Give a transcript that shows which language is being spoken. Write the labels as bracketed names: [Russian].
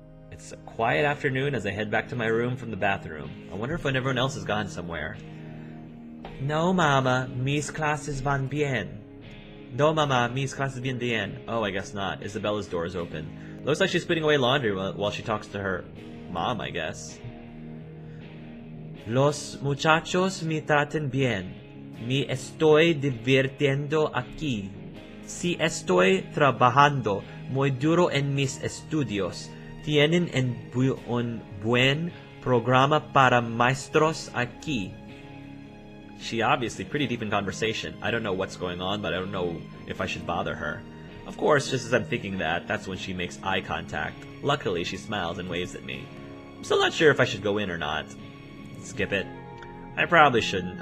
[English] It's a quiet afternoon as I head back to my room from the bathroom. I wonder if everyone else has gone somewhere. [Spanish] No, Mama. Mis clases van bien. No, Mama. Mis clases van bien. [English] Oh, I guess not. Isabella's door is open. Looks like she's putting away laundry while she talks to her mom, I guess. [Spanish] Los muchachos me traten bien. Me estoy divirtiendo aquí. Si estoy trabajando muy duro en mis estudios. Tienen un buen programa para maestros aquí. [English] She obviously pretty deep in conversation. I don't know what's going on, but I don't know if I should bother her. Of course, just as I'm thinking that, that's when she makes eye contact. Luckily, she smiles and waves at me. I'm still not sure if I should go in or not. Skip it. I probably shouldn't.